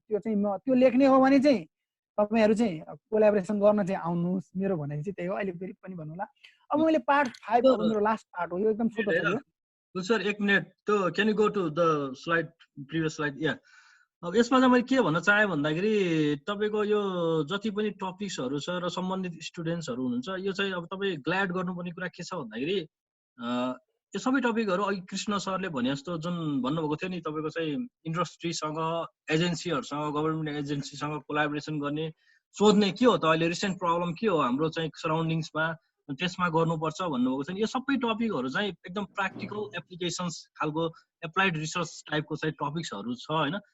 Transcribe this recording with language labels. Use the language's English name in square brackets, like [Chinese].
[Nepali] त्यो चाहिँ त्यो लेख्ने हो भने चाहिँ तपाईँहरू चाहिँ कोलाबोरेसन गर्न चाहिँ आउनुहोस्। मेरो भनाइ चाहिँ त्यही हो। अहिले फेरि पनि भन्नुला, अब मैले पार्ट 5 अब मेरो लास्ट पार्ट हो, यो एकदम छोटो छ यो। [English] Sir 1 minute, त्यो can you go to the slide, previous slide. [Nepali] या अब यसमा चाहिँ मैले के भन्न चाहेँ भन्दाखेरि तपाईँको यो जति पनि टपिक्सहरू छ र सम्बन्धित स्टुडेन्ट्सहरू हुनुहुन्छ, यो चाहिँ अब तपाईँ ग्ल्याड गर्नुपर्ने कुरा के छ भन्दाखेरि यो सबै टपिकहरू अघि कृष्ण सरले भने जस्तो जुन भन्नुभएको थियो नि, तपाईँको चाहिँ इन्डस्ट्रीसँग, एजेन्सीहरूसँग, गभर्मेन्ट एजेन्सीसँग कोलाबोरेसन गर्ने, सोध्ने के हो त अहिले रिसेन्ट प्रब्लम के हो हाम्रो चाहिँ सराउन्डिङ्समा, त्यसमा गर्नुपर्छ भन्नुभएको छ नि। यो सबै टपिकहरू चाहिँ एकदम प्र्याक्टिकल एप्लिकेसन्स खालको एप्लाइड रिसर्च टाइपको चाहिँ टपिक्सहरू छ होइन।